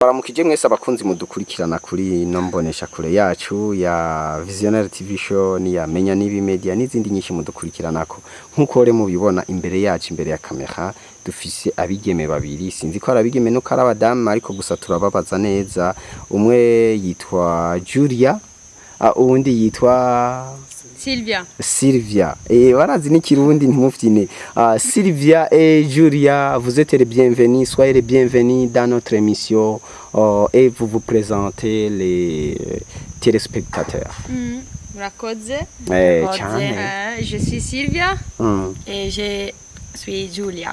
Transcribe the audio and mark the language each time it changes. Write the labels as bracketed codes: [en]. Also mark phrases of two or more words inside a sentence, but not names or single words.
[rn] Baramukije mwese abakunzi mudukurikirana kuri ino mbonesha kure yacu ya Visionnaire TV show ni ya Menya Nibi Media n'izindi nyinshi mudukurikiranako nkuko re mubibona imbere yacu imbere ya kamera dufise abigeme babiri sinzi ko arabigeme no karabadamu ariko gusa turababaza neza umwe yitwa Julia uwundi yitwa Sylvia. Barazi n'ikirundi ntimufyine. [fr] Sylvia et Julia, vous êtes les bienvenus, soyez les bienvenus dans notre émission et vous présentez les téléspectateurs. [rn] Murakoze. [fr] Je suis Sylvia et je suis Julia.